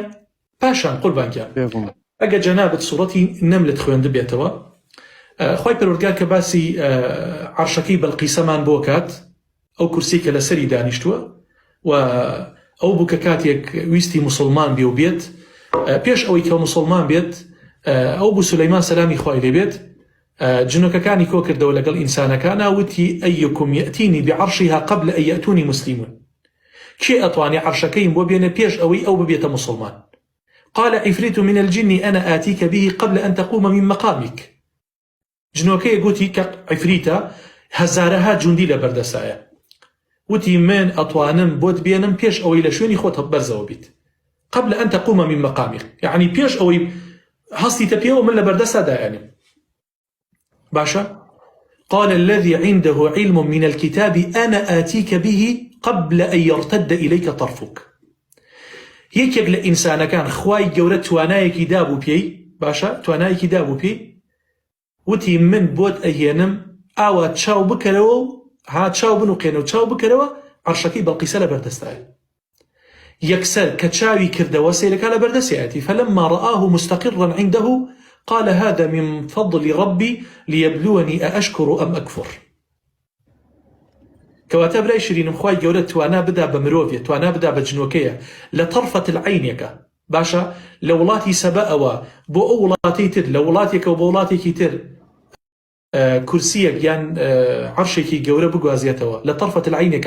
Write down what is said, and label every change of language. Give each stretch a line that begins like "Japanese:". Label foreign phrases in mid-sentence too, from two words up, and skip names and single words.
Central Kurdish: پاشان قوربانگیان ئەگە جەنابەت سوڕەتی نەملت خوێندە بێتەوە، خوای پەروەردگار کە باسی عەرشەکەی بەلقیسەمان بۆ کات، ئەو کورسی کە لەسەری دانیشتووە و ئەو بوو کە کاتێک ویستی مسلمان بێ و بێت، پێش ئەوەی کە مسلمان بێت، ئەو بوو سولەیمان سەلامی خوای لێ بێت، جنۆکەکانی کۆ کردەوە لەگەڵ ئینسانەکان، وتی
Arabic: ئەیکم یەتینی بعەرشیها قبل ئەن یەتونی مسلیمون.
Central Kurdish: کێ ئەتوانێ عەرشەکەیم بۆ بێنە پێش ئەوەی ئەو ببێتە مسلمان؟
Arabic: قال عفريت من الجن أنا آتيك به قبل أن تقوم من مقامك.
Central Kurdish: جنۆکەیە گوتی کە عفریتە هەزارەها جوندی لە بەردەسایە، وتی من ئەتوانم بۆت بێنم پێش ئەوەی لە شوێنی خۆت بەرزەوە بیت.
Arabic: قبل أن تقوم من مقامك، يعني
Central Kurdish: پێش ئەوەی هەستیتە پێوە من لە بەردەسا دایانم. باشە؟
Arabic: قال الذي عنده علم من الكتاب أنا آتيك به قبل أن يرتد إليك طرفك.
Central Kurdish: یەکێک لە ئینسانەکان خوای گەورە توانایەکی دابوو پێی، باشە؟ توانایەکی دابوو پێی، وتی من بۆت ئەهێنم ئاوا چاو بکەرەوە و ها چاو بنوقێنە و چاو بکەرەوە، عەرشەکەی بەڵقیسە لە بەردەستایە. یەکسەر کە چاوی کردەوە سیرەکە لە بەردەستایەتی.
Arabic: فلما رآه مستقرا عنده قال هذا من فضل ربي ليبلوني أأشكر أم أكفر.
Central Kurdish: کەواتە برای شیرینم خوای گەورە توانا بدا بە مرۆڤێ، توانا بدا بە جنۆکەیە لە
Arabic: طرفەت العینێکە،
Central Kurdish: باشە؟ لە وڵاتی سەبەئەوە بۆ ئەو وڵاتی تر، لە وڵاتێکەوە بۆ وڵاتێکی تر کورسیەک یان عەرشێکی گەورە بگوازێتەوە لە
Arabic: طرفەت العینێکە.